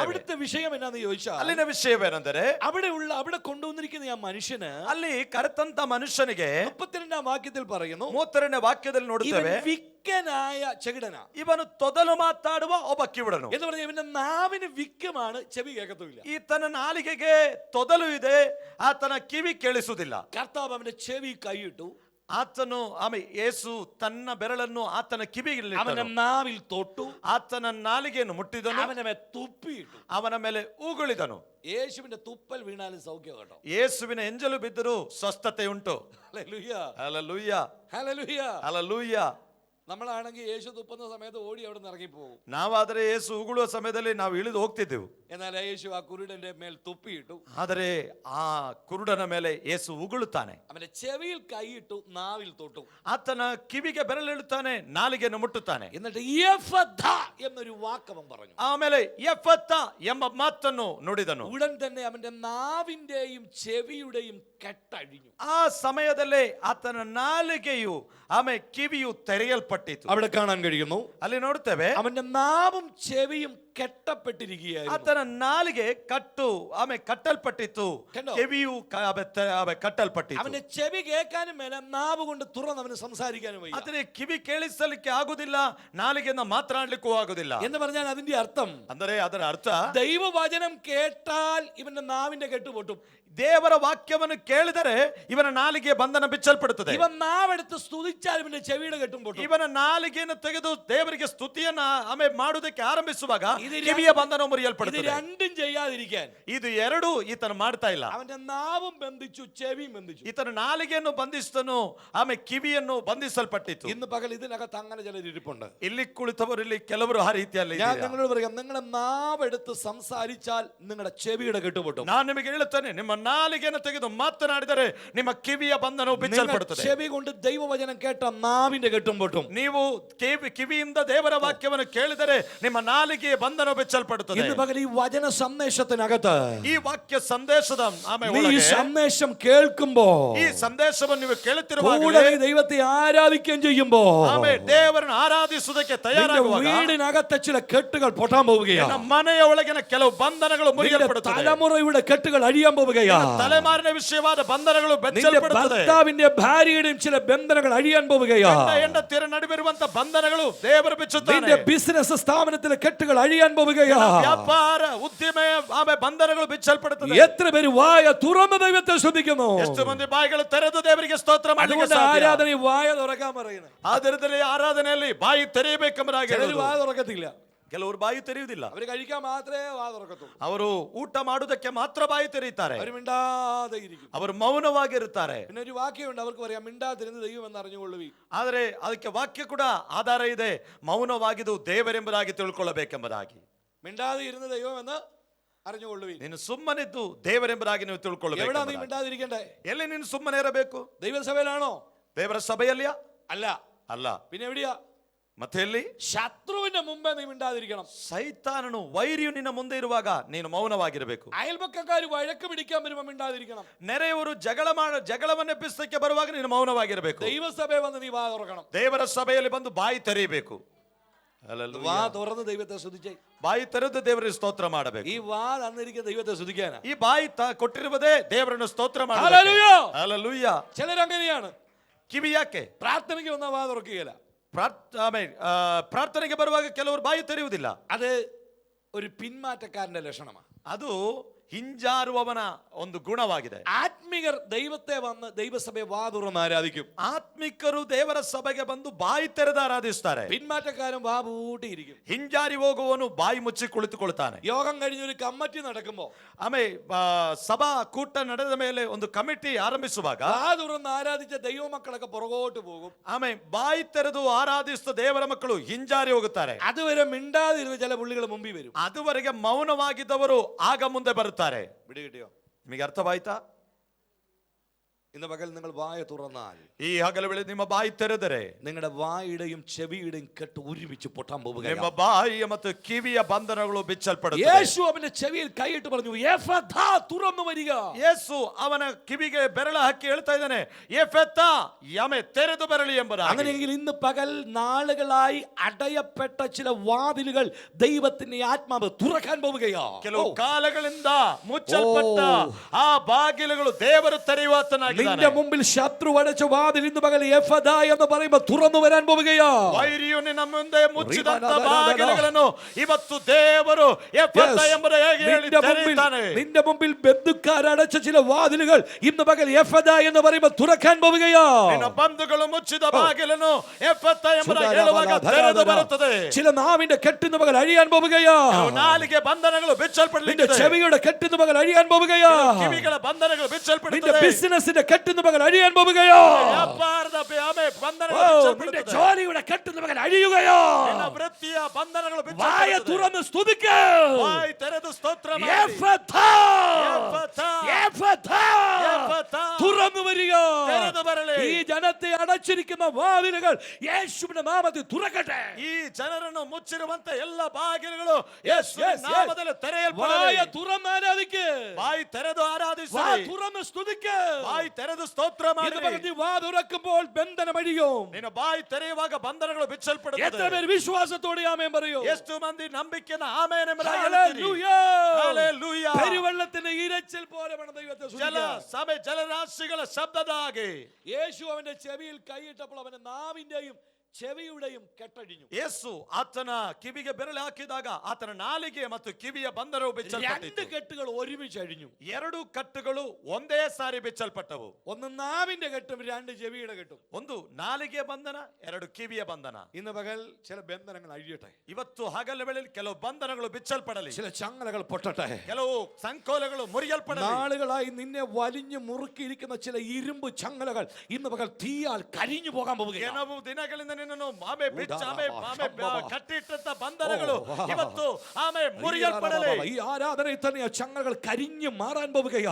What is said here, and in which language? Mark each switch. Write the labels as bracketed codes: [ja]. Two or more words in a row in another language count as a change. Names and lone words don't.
[ml] അവിടുത്തെ വിഷയം എന്നാന്ന് ചോദിച്ചാൽ, [kn] ಅಲ್ಲಿನ ವಿಷಯವೇನೆಂದರೆ [ml] അവിടെ കൊണ്ടുവന്നിരിക്കുന്ന ആ മനുഷ്യന്, [kn] ಅಲ್ಲಿ ಕರೆತಂತ ಮನುಷ್ಯನಿಗೆ [ml] 32ാം വാക്യത്തിൽ പറയുന്നു, [kn] 32ನೇ ವಾಕ್ಯದಲ್ಲಿ ನೋಡುತ್ತೇವೆ, [ml] വിക്കനായ ചെകിടന. [kn] ಇವನು ತೊದಲು ಮಾತಾಡುವ ಒಬ್ಬ ಕಿವುಡನು [ml] എന്ന് പറഞ്ഞാൽ ഇവന്റെ നാവിന് വിക്കമാണ്, ചെവി കേൾക്കത്തുമില്ല. [kn] ಈತನ ನಾಲಿಗೆಗೆ ತೊದಲು ಇದೆ, ಆತನ ಕಿವಿ ಕೇಳಿಸುವುದಿಲ್ಲ. [ml] കർത്താവ് അവന്റെ ചെവി കൈയിട്ടു, [kn] ಆತನು ಯೇಸು ತನ್ನ ಬೆರಳನ್ನು ಆತನ ಕಿವಿಗೆ [ml] അവന്റെ നാവിൽ തൊട്ടു, [kn] ಆತನ ನಾಲಿಗೆಯನ್ನು ಮುಟ್ಟಿದನು, [ml] അവന്റെ മേൽ തുപ്പിയിട്ടു, [kn] ಅವನ ಮೇಲೆ ಉಗುಳಿದನು. [ml] യേശുവിന്റെ തുപ്പൽ വീണാലും സൗഖ്യം കേട്ടോ. [kn] ಯೇಸುವಿನ ಎಂಜಲು ಬಿದ್ದರೂ ಸ್ವಸ್ಥತೆ ಉಂಟು. [ml] ഹല്ലേലൂയ, ഹല്ലേലൂയ, ഹല്ലേലൂയ. ഹല്ലേലൂയ. നമ്മളാണെങ്കിൽ യേശു തുപ്പുന്ന സമയത്ത് ഓടി അവിടെ നിന്ന് ഇറങ്ങി പോകും. [kn] ನಾವಾದರೆ ಯೇಸು ಉಗುಳುವ ಸಮಯದಲ್ಲಿ ನಾವು ಇಳಿದು ಹೋಗ್ತಿದ್ದೆವು. [ml] എന്നാൽ യേശു ആ കുരുടന്റെ മേൽ തുപ്പിയിട്ടു, [kn] ಆದರೆ ಆ ಕುರುಡನ ಮೇಲೆ ಯೇಸು ಉಗುಳುತ್ತಾನೆ. [ml] അവന്റെ ചെവിയിൽ കൈയിട്ടു, നാവിൽ തൊട്ടു, [kn] ಆತನ ಕಿವಿಗೆ ಬೆರಳಿಡುತ್ತಾನೆ, ನಾಲಿಗೆಯನ್ನು ಮುಟ್ಟುತ್ತಾನೆ. [ml] എന്നിട്ട് യഫഥ എന്നൊരു വാക്ക് അവൻ പറഞ്ഞു. [kn] ಆಮೇಲೆ ಯಫಥ ಎಂಬ ಮಾತನ್ನು ನುಡಿದನು. [ml] ഉടൻ തന്നെ അവന്റെ നാവിന്റെയും ചെവിയുടെയും കെട്ടഴിഞ്ഞു. [kn] ಆ ಸಮಯದಲ್ಲೇ ಆತನ ನಾಲಿಗೆಯು ಕಿವಿಯು ತೆರೆಯಲ್ಪಟ್ಟಿತು. [ml] അവിടെ കാണാൻ കഴിയുന്നു, [kn] ಅಲ್ಲಿ ನೋಡುತ್ತೇವೆ, [ml] അവന്റെ നാവും ചെവിയും കെട്ടപ്പെട്ടിരിക്കുകയായിരുന്നു. [kn] ಆತನ ನಾಲಿಗೆ ಕಟ್ಟಲ್ಪಟ್ಟಿತ್ತು, ಕಿವಿಯು ಕಟ್ಟಲ್ಪಟ್ಟಿತ್ತು. [ml] അവന്റെ ചെവി കേൾക്കാനും മേല, നാവ് കൊണ്ട് തുറന്ന് അവന് സംസാരിക്കാനും വയ്യ. [kn] ಆತನಿಗೆ ಕಿವಿ ಕೇಳಿಸಲಿಕ್ಕೆ ಆಗುದಿಲ್ಲ, ನಾಲಿಗೆಯಿಂದ ಮಾತನಾಡಲಿಕ್ಕೂ ಆಗುದಿಲ್ಲ. [ml] എന്ന് പറഞ്ഞാൽ അതിന്റെ അർത്ഥം, [kn] ಅಂದರೆ ಅದರ ಅರ್ಥ, [ml] ദൈവവചനം കേട്ടാൽ ഇവന്റെ നാവിന്റെ കെട്ട് പൊട്ടും. [kn] ದೇವರ ವಾಕ್ಯವನ್ನು ಕೇಳಿದರೆ ಇವನ ನಾಲಿಗೆ ಬಂಧನ ಬಿಚ್ಚಲ್ಪಡುತ್ತದೆ. [ml] ഇവൻ നാവെടുത്ത് സ്തുതിച്ചാൽ ഇവന്റെ ചെവിയുടെ കെട്ടും പൊട്ടും. [kn] ಇವನ ನಾಲಿಗೆಯನ್ನು ತೆಗೆದು ದೇವರಿಗೆ ಸ್ತುತಿಯನ್ನ ಮಾಡುವುದಕ್ಕೆ ಆರಂಭಿಸುವಾಗ ಕಿವಿಯ ಬಂಧನ ಮುರಿಯಲ್ಪಡುತ್ತದೆ. [ml] ഇത് രണ്ടും ചെയ്യാതിരിക്കാൻ [kn] ಇದು ಎರಡು ಈತನ ಮಾಡ್ತಾ ಇಲ್ಲ. [ml] അവന്റെ നാവും ബന്ധിച്ചു, ചെവിയും ബന്ധിച്ചു. [kn] ಈತನ ನಾಲಿಗೆಯನ್ನು ಬಂಧಿಸಿದನು, ಕಿವಿಯನ್ನು ಬಂಧಿಸಲ್ಪಟ್ಟಿತ್ತು. [ml] ഇന്ന് പകൽ ഇതിനകത്ത് അങ്ങനെ ചിലർ ഇരിപ്പുണ്ട്. [kn] ಇಲ್ಲಿ ಕುಳಿತವರು ಇಲ್ಲಿ ಕೆಲವರು ಆ ರೀತಿಯಲ್ಲಿ [ml] ഞാൻ നിങ്ങളോട് പറയാം, നിങ്ങളുടെ നാവെടുത്ത് സംസാരിച്ചാൽ നിങ്ങളുടെ ചെവിയുടെ കെട്ടുപൊട്ടും. [kn] ನಾನು ನಿಮಗೆ ಹೇಳುತ್ತೇನೆ, ನಿಮ್ಮ ನಾಲಿಗೆಯನ್ನು ತೆಗೆದು ಮಾತನಾಡಿದರೆ ನಿಮ್ಮ ಕಿವಿಯ ಬಂಧನವು ಬಿಚ್ಚಲ್ಪಡುತ್ತದೆ. [ml] ചെവി കൊണ്ട് ദൈവവചനം കേട്ട നാവിന്റെ കെട്ടും പൊട്ടും. [kn] ನೀವು ಕಿವಿಯಿಂದ ದೇವರ ವಾಕ್ಯವನ್ನು ಕೇಳಿದರೆ ನಿಮ್ಮ ನಾಲಿಗೆಯ ಬಂಧನ ಬಿಚ್ಚಲ್ಪಡುತ್ತದೆ. [ml] ഇന്ന് പകൽ ഈ വചന സന്ദേശത്തിനകത്ത്, [kn] ಈ ವಾಕ್ಯ ಸಂದೇಶದ [ml] ഈ സന്ദേശം കേൾക്കുമ്പോ, [kn] ಈ ಸಂದೇಶವನ್ನು ನೀವು ಕೇಳುತ್ತಿರುವಾಗ, [ml] ദൈവത്തെ ആരാധിക്കുകയും ചെയ്യുമ്പോ, [kn] ದೇವರನ್ನು ಆರಾಧಿಸುವುದಕ್ಕೆ ತಯಾರಾಗುವಾಗ [ml] വീടിനകത്തെ ചില കെട്ടുകൾ പൊട്ടാൻ പോവുകയാണ്. [kn] ಮನೆಯ ಒಳಗಿನ ಕೆಲವು ಬಂಧನಗಳು ಮುರಿಯಲ್ಪಡುತ್ತವೆ. [ml] തലമുറയുടെ കെട്ടുകൾ അഴിയാൻ പോവുകയാണ്. [kn] തലമാറിನ ವಿಷಯವಾದ ಬಂಧನಗಳು ಬೆಚ್ಚಲ್ಪಡುತ್ತವೆ. [ml] ഭർത്താവിന്റെ ഭാര്യയുടെയും ചില ബന്ധനങ്ങൾ അഴിയാൻ പോവുകയാണ്. [kn] ಹೆಂಡತಿಯರ ನಡುವಿರುವಂತ ಬಂಧನಗಳು ದೇವರು ಬಿಚ್ಚುತ್ತಾನೆ. [ml] നിന്റെ ബിസിനസ് സ്ഥാപനത്തിലെ കെട്ടുകൾ അഴിയാൻ പോവുകയാണ്. [kn] ವ್ಯಾಪಾರ ಉದ್ಯಮ ಬಂಧನಗಳು ಬಿಚ್ಚಲ್ಪಡುತ್ತವೆ. [ml] എത്ര പേര് വായ തുറന്ന് ദൈവത്തെ സ്തുതിക്കുന്നു? [kn] ಎಷ್ಟು ಮಂದಿ ಬಾಯಿಗಳು ತೆರೆದು ದೇವರಿಗೆ ಸ್ತೋತ್ರ ಮಾಡಲಿಕ್ಕೆ ಸಾಧ್ಯ? [ml] ആരാധന വായ തുറക്കാൻ പറയുന്നത്. [kn] ಆದರದಲ್ಲಿ ಆರಾಧನೆಯಲ್ಲಿ ಬಾಯಿ ತೆರೆಯಬೇಕೆಂಬುದಾಗಿ [ml] വായ തുറക്കത്തില്ല. [kn] ಕೆಲವರು ಬಾಯಿ ತೆರೆಯುವುದಿಲ್ಲ. [ml] അവർ കഴിക്കാൻ മാത്രമേ വാ തുറക്കത്തുള്ളൂ. [kn] ಅವರು ಊಟ ಮಾಡುವುದಕ್ಕೆ ಮಾತ್ರ ಬಾಯಿ ತೆರೆಯುತ್ತಾರೆ. [ml] അവർ മിണ്ടാതെ ഇരിക്കും. [kn] ಅವರು ಮೌನವಾಗಿರುತ್ತಾರೆ. [ml] പിന്നെ ഒരു വാക്യമുണ്ട്, അവർക്ക് പറയാം, മിണ്ടാതിരുന്ന് ദൈവം എന്ന് അറിഞ്ഞുകൊള്ളുവി. [kn] ಆದರೆ ಅದಕ್ಕೆ ವಾಕ್ಯ ಕೂಡ ಆಧಾರ ಇದೆ, ಮೌನವಾಗಿದ್ದು ದೇವರೆಂಬುದಾಗಿ ತಿಳ್ಕೊಳ್ಳಬೇಕೆಂಬುದಾಗಿ. [ml] മിണ്ടാതെ ഇരുന്ന് ദൈവം എന്ന് അറിഞ്ഞുകൊള്ളുവി. [kn] ನೀನು ಸುಮ್ಮನಿದ್ದು ದೇವರೆಂಬುದಾಗಿ ನೀವು ತಿಳ್ಕೊಳ್ಳಬೇಕು. [ml] എവിടാ നീ മിണ്ടാതിരിക്കണ്ടേ? [kn] ಎಲ್ಲಿ ನೀನು ಸುಮ್ಮನೆ ಇರಬೇಕು? [ml] ദൈവസഭയിലാണോ? [kn] ದೇವರ ಸಭೆಯಲ್ಲಿಯಾ? [ml] അല്ല. [kn] ಅಲ್ಲ. [ml] പിന്നെ എവിടെയാ? [kn] ಮತ್ತೆ ಎಲ್ಲಿ? [ml] ശത്രുവിന്റെ മുമ്പേ നീ മിണ്ടാതിരിക്കണം. [kn] ಸೈತಾನನು ವೈರಿಯು ನಿನ್ನ ಮುಂದೆ ಇರುವಾಗ ನೀನು ಮೌನವಾಗಿರಬೇಕು. [ml] അയൽപക്കക്കാർ വഴക്ക് പിടിക്കാൻ വരുമ്പോൾ മിണ്ടാതിരിക്കണം. [kn] ನೆರೆಯವರು ಜಗಳವನ್ನೆಬ್ಬಿಸಲಿಕ್ಕೆ ಬರುವಾಗ ನೀನು ಮೌನವಾಗಿರಬೇಕು. [ml] ദൈവസഭയെ വന്ന് നീ വാ തുറക്കണം. [kn] ದೇವರ ಸಭೆಯಲ್ಲಿ ಬಂದು ಬಾಯಿ ತೆರೆಯಬೇಕು. [ml] വാ തുറന്ന് ദൈവത്തെ സ്തുതിച്ചേ. [kn] ಬಾಯಿ ತೆರೆದು ದೇವರಿಗೆ ಸ್ತೋತ್ರ ಮಾಡಬೇಕು. [ml] ഈ വാ തന്നിരിക്കുന്ന ദൈവത്തെ സ്തുതിക്കാനാ. [kn] ಈ ಬಾಯಿ ಕೊಟ್ಟಿರುವುದೇ ದೇವರನ್ನು ಸ್ತೋತ್ರ ಮಾಡಬೇಕು. [ml] ഹല്ലേലൂയ. ചിലരങ്ങനെയാണ്. [kn] ಕಿವಿ ಯಾಕೆ? [ml] പ്രാർത്ഥനയ്ക്ക് വന്നാൽ വാ തുറക്കുകയില്ല. [kn] ಪ್ರಾರ್ಥನೆಗೆ ಬರುವಾಗ ಕೆಲವರು ಬಾಯಿ ತೆರೆಯುವುದಿಲ್ಲ. [ml] അത് ഒരു പിന്മാറ്റക്കാരന്റെ ലക്ഷണമാണ്. [kn] ಅದು ಹಿಂಜಾರುವವನ ಒಂದು ಗುಣವಾಗಿದೆ. [ml] ആത്മികർ ദൈവത്തെ വന്ന് ദൈവസഭയെ വാ തുറന്ന് ആരാധിക്കും. [kn] ಆತ್ಮಿಕರು ದೇವರ ಸಭೆಗೆ ಬಂದು ಬಾಯಿ ತೆರೆದು ಆರಾಧಿಸ್ತಾರೆ. [ml] പിന്മാറ്റക്കാരൻ വാ പൂട്ടിയിരിക്കും. [kn] ಹಿಂಜಾರಿ ಹೋಗುವವನು ಬಾಯಿ ಮುಚ್ಚಿ ಕುಳಿತುಕೊಳ್ತಾನೆ. [ml] യോഗം കഴിഞ്ഞ് ഒരു കമ്മിറ്റി നടക്കുമ്പോ [kn] ಆಮೇಲೆ ಸಭಾ ಕೂಟ ನಡೆದ ಮೇಲೆ ಒಂದು ಕಮಿಟಿ ಆರಂಭಿಸುವಾಗ [ml] വാ തുറന്ന് ആരാധിച്ച ദൈവമക്കളൊക്കെ പുറകോട്ട് പോകും. [kn] ಆಮೇಲೆ ಬಾಯಿ ತೆರೆದು ಆರಾಧಿಸಿದ ದೇವರ ಮಕ್ಕಳು ಹಿಂಜಾರಿ ಹೋಗುತ್ತಾರೆ. [ml] അതുവരെ മിണ്ടാതിരുന്ന ചില പുള്ളികൾ മുമ്പിൽ വരും. [kn] ಅದುವರೆಗೆ ಮೌನವಾಗಿದ್ದವರು ಆಗ ಮುಂದೆ ಬರುತ್ತಾರೆ. [ml] പിടി കിട്ടിയോ? [kn] ನಿಮಗೆ ಅರ್ಥವಾಯ್ತಾ? [ml] ഇന്ന് പകൽ നിങ്ങൾ വായ തുറന്നാൽ, [kn] ಈ ಹಗಲ ವೇಳೆ ನಿಮ್ಮ ಬಾಯಿ ತೆರೆದರೆ [ml] നിങ്ങളുടെ വായുടെയും ചെവിയുടെയും കെട്ട് ഒരുമിച്ച് പൊട്ടാൻ പോവുകയാണ്. [kn] ನಿಮ್ಮ ಬಾಯಿಯ ಮತ್ತು ಕಿವಿಯ ಬಂಧನಗಳು ಬಿಚ್ಚಲ್ಪಡುತ್ತವೆ. [ml] യേശു അവന്റെ ചെവിയിൽ കൈയിട്ട് പറഞ്ഞു, എഫഥാ, തുറന്നു വരിക. [kn] ಯೇಸು ಅವನ ಕಿವಿಗೆ ಬೆರಳ ಹಾಕಿ ಹೇಳ್ತಾ ಇದ್ದಾನೆ, ಎಫೆತಾ, ಯಮೆ, ತೆರೆದು ಬರಲಿ ಎಂಬುದಾಗಿ. [ml] അങ്ങനെയെങ്കിൽ ഇന്ന് പകൽ നാളുകളായി അടയപ്പെട്ട ചില വാതിലുകൾ ദൈവത്തിന്റെ ആത്മാവ് തുറക്കാൻ പോവുകയാ. [kn] ಕೆಲವು ಕಾಲಗಳಿಂದ ಮುಚ್ಚಲ್ಪಟ್ಟ ಆ ಬಾಗಿಲುಗಳು ದೇವರು ತೆರೆಯುವಾತನಾಗಿದ್ದಾನೆ. [ml] നിന്റെ മുമ്പിൽ ശത്രു അടച്ച വാതിൽ ഇന്ന് പകൽ എഫഥാ എന്ന് പറയുമ്പോൾ തുറന്നു വരാൻ പോവുകയാ. [kn] ವೈರಿಯು ನಿನ್ನ ಮುಂದೆ ಮುಚ್ಚಿದಂತ ಬಾಗಿಲುಗಳನ್ನು ಇವತ್ತು ದೇವರು ಎಫೆತಾ ಎಂಬುದಾಗಿ ಹೇಳಿ ತೆರೆಯುತ್ತಾನೆ. [ml] നിന്റെ മുമ്പിൽ ബന്ധുക്കാരടച്ച ചില വാതിലുകൾ ഇന്ന് പകൽ എഫഥാ എന്ന് പറയുമ്പോൾ തുറക്കാൻ പോവുകയാ. [kn] ನಿನ್ನ ಬಂಧುಗಳು ಮುಚ್ಚಿದ ಬಾಗಿಲನ್ನು ಎಫೆತಾ ಎಂಬುದಾಗಿ ಹೇಳುವಾಗ ತೆರೆದು ಬರುತ್ತದೆ. [ml] ചില നാവിന്റെ കെട്ടിന്ന് പകൽ അഴിയാൻ പോവുകയാ. [kn] ನಾಲಿಗೆ ಬಂಧನಗಳು ಬಿಚ್ಚಲ್ಪಡಲಿದೆ. [ml] നിന്റെ ചെവിയുടെ കെട്ടിന്ന് പകൽ അഴിയാൻ പോവുകയാ. [kn] ಕಿವಿಗಳ ಬಂಧನಗಳು [ml] നിന്റെ [kn] ಬಿಚ್ಚಲ್ಪಡುತ್ತದೆ. [ml] ബിസിനസിന്റെ കെട്ടിന്ന് പകൽ അഴിയാൻ പോവുകയാ. [kn] ವ್ಯಾಪಾರದ ಬಂಧನಗಳು [ml] നിന്റെ [kn] ಬಿಚ್ಚಲ್ಪಡುತ್ತದೆ. [ml] ജോലിയുടെ കെട്ടിന്ന് പകൽ അഴിയുകയോ. [kn] ನಿನ್ನ ವೃತ್ತಿಯ ಬಂಧನಗಳು [ml] വായ [kn] ಬಿಚ್ಚಲ್ಪಡುತ್ತದೆ. [ml] തുറന്ന് സ്തുതിക്ക. [kn] ಬಾಯಿ ತೆರೆದು ಸ್ತೋತ್ರ ಮಾಡಿ. [ml] എഫഥാ, എഫഥാ, എഫഥാ, എഫഥാ, തുറന്നു വരിക. [kn] ತೆರೆದು ಬರಲಿ. [ml] ഈ ജനത്തെ അടച്ചിരിക്കുന്ന വാതിലുകൾ യേശുവിന്റെ നാമത്തിൽ തുറക്കട്ടെ. [kn] ಈ ಜನರನ್ನು ಮುಚ್ಚಿರುವಂತ ಎಲ್ಲ ಬಾಗಿಲುಗಳು ಯೇಸುವಿನ ನಾಮದಲ್ಲಿ [ml] വായ [kn] ತೆರೆಯಲ್ಪಡಲಿ. [ml] തുറന്ന് ആരാധിക്ക്. [kn] ಬಾಯಿ ತೆರೆದು [ml] വാ [kn] ಆರಾಧಿಸಿ. [ml] തുറന്ന് സ്തുതിക്ക. [kn] ಬಾಯಿ ತೆರೆದು ಸ್ತೋತ್ರ [ml] ഇന്ന് [kn] ಮಾಡಿ. [ml] പകൽ നീ വാ തുറക്കുമ്പോൾ ബന്ധനം അഴിയും. [kn] ನಿನ್ನ ಬಾಯಿ ತೆರೆಯುವಾಗ ಬಂಧನಗಳು [ml] എത്ര [kn] ಬಿಚ್ಚಲ್ಪಡುತ್ತದೆ. [ml] പേര് വിശ്വാസത്തോടെ ആമേൻ പറയൂ. [kn] ಎಷ್ಟು ಮಂದಿ ನಂಬಿಕೆನ ಆಮೇನ್ ಎಂಬುದಾಗಿ [ml] ഹല്ലേലൂയ. [kn] ಹೇಳ್ತೀರಿ? ಹಲ್ಲೆಲೂಯಾ. [ml] പെരുവെള്ളത്തിന്റെ ഇരച്ചിൽ പോലെ വേണം ദൈവത്തെ [kn] ಜಲ [ml] സ്തുതിക്കാൻ. [kn] ಸಭೆ ಜಲರಾಶಿಗಳ ಶಬ್ದದ ಹಾಗೆ [ml] യേശു അവന്റെ ചെവിയിൽ കൈയിട്ടപ്പോൾ അവന്റെ നാവിന്റെയും ചെവിയുടെയും കെട്ടഴിഞ്ഞു. [kn] ಯೇಸು ಆತನ ಕಿವಿಗೆ ಬೆರಳು ಹಾಕಿದಾಗ ಆತನ ನಾಲಿಗೆ ಮತ್ತು ಕಿವಿಯ ಬಂಧನವು [ml] രണ്ട് [kn] ಬಿಚ್ಚಲ್ಪಟ್ಟಿತು. [ml] കെട്ടുകൾ ഒരുമിച്ച് അഴിഞ്ഞു. [kn] ಎರಡು ಕಟ್ಟುಗಳು ಒಂದೇ ಸಾರಿ ಬಿಚ್ಚಲ್ಪಟ್ಟವು. [ml] ഒന്ന് നാവിന്റെ കെട്ടും രണ്ട് ചെവിയുടെ കെട്ടും. [kn] ಒಂದು ನಾಲಿಗೆ ಬಂಧನ, ಎರಡು ಕಿವಿಯ ಬಂಧನ. [ml] ഇന്ന് പകൽ ചില ബന്ധനങ്ങൾ അഴിയട്ടെ. [kn] ಇವತ್ತು ಹಗಲ ವೇಳೆಯಲ್ಲಿ ಕೆಲವು ಬಂಧನಗಳು ಬಿಚ್ಚಲ್ಪಡಲಿ. [ml] ചില ചങ്ങലകൾ പൊട്ടട്ടെ. [kn] ಕೆಲವು ಸಂಕೋಲಗಳು ಮುರಿಯಲ್ಪಡಲಿ. [ml] നാളുകളായി നിന്നെ വലിഞ്ഞു മുറുക്കിയിരിക്കുന്ന ചില ഇരുമ്പ് ചങ്ങലകൾ ഇന്ന് പകൽ തീയാൽ കരിഞ്ഞു പോകാൻ പോവുകയാണ്. [kn] ಕೆಲವು ದಿನಗಳಿಂದ ನಿನ್ನನ್ನು ಕಟ್ಟಿಟ್ಟಂತ ಬಂಧನಗಳು ಇವತ್ತು ಮುರಿಯಲ್ಪಡಲಿ. [ml] ഈ ആരാധനയിൽ തന്നെ ആ ചങ്ങലകൾ കരിഞ്ഞു മാറാൻ പോവുകയാ.